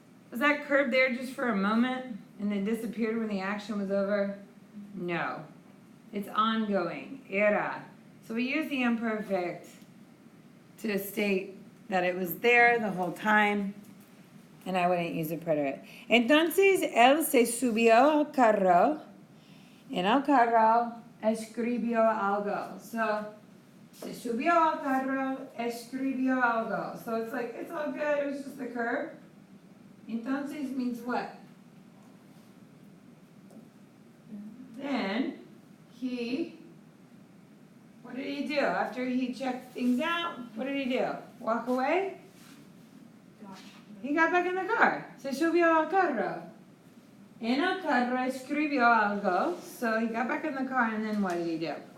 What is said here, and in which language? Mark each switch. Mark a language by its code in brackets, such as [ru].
[en] Was that curb there just for a moment and then disappeared when the action was over? No. It's ongoing. Era. So we use the imperfect to state that it was there the whole time, and I wouldn't use a preterite. [es] Entonces, él se subió al carro. En el carro escribió algo. So, se subió al carro, escribió algo. [en] So it's like, it's all good, it was just the curb. Entonces means what? Then, what did he do? After he checked things out, what did he do? Walk away? He got back in the car. [es] Se subió al carro. En el carro escribió algo. [en] So he got back in the car and then what did he do?